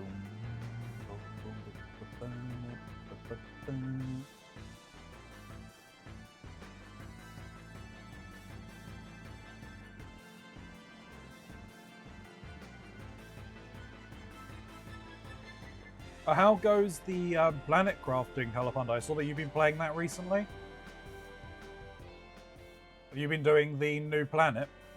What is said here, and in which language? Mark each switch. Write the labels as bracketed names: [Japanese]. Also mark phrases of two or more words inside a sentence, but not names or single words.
[English] Boom, boom, ba-ba-ba-ba-ba-ba-ba. How goes the planet crafting, Halapanda? I saw that you've been playing that recently. Have you been doing the new planet?